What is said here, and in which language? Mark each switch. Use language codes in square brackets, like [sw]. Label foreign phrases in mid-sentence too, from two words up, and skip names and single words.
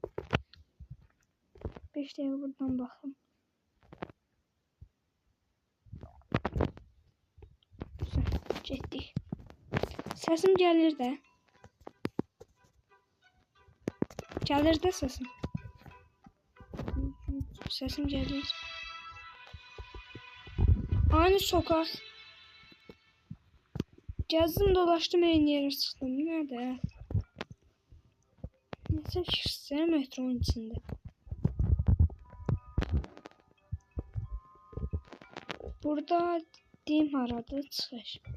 [az] 5 dəqiqə buradan baxım. Getdik. Səsim gəlir də. Gəlir də səsim. Səsim gəlir. [tr] Aynı sokak. Gezdim dolaştım, en yere çıktım. Nerede? Neyse ki metronun içinde. [az] Burada diyeyim haradı çıxış.